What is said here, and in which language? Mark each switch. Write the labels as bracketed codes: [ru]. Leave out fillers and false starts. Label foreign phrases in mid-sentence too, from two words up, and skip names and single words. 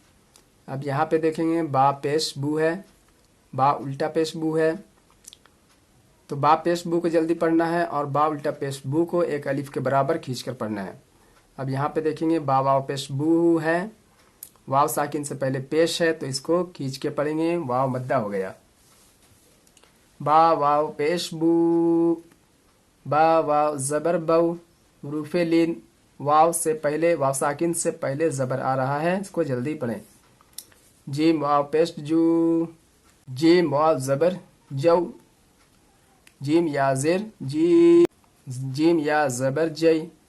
[ur] اب یہاں پہ دیکھیں گے با پیش بو ہے، با الٹا پیش بو ہے، تو با پیش بو کو جلدی پڑھنا ہے اور با الٹا پیش بو کو ایک الف کے برابر کھینچ کر پڑھنا ہے۔ اب یہاں پہ دیکھیں گے با واو پیش بو ہے، واو ساکن سے پہلے پیش ہے تو اس کو کھینچ کے پڑھیں گے، واو مدہ ہو گیا۔ با واو پیش بو، با واو زبر بو، حروف لین، واو سے پہلے، واو ساکن سے پہلے زبر آ رہا ہے، اس کو جلدی پڑھیں۔ جیم واو پیش جو، جیم واو زبر جو، جیم یا زیر جی، جیم یا زبر جی۔